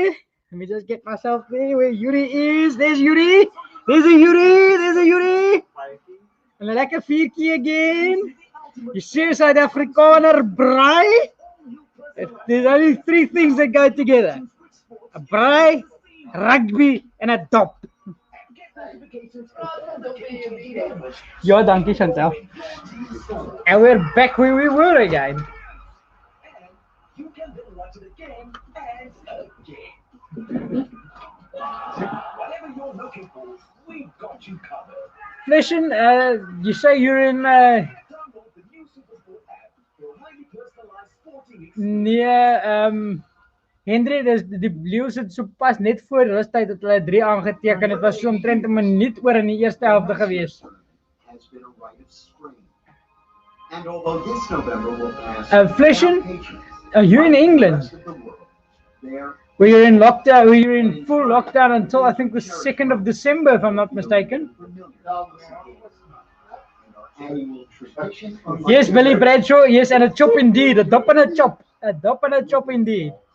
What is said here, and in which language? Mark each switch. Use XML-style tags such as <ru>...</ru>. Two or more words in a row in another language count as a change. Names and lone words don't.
<en>Let me just get myself there where Yuri is. There's Yuri. There's a Yuri. There's a Yuri. And a</en> <af>lekker vierkie</af> <en>again. You see Suid-Afrikaner braai? There's only 3 things that go together. A braai, rugby and a dop.</en> <af>Ja, dankie Chantal.</af> <en>And we're back where we were again. Listen, you say you're in near Henry,</en> <af>die Blues het sopas net voor rustyd dat hulle 3 aangeteken. Dit was so omtrent 'n minuut oor in die eerste helfte gewees.</af> <en>Flishin, are you in England? Were you in lockdown? Were you in full lockdown until I think the 2nd of December, if I'm not mistaken? Yes, Billy Bradshaw. Yes, and a chop indeed. A dop and a chop. A dop and a chop indeed.</en>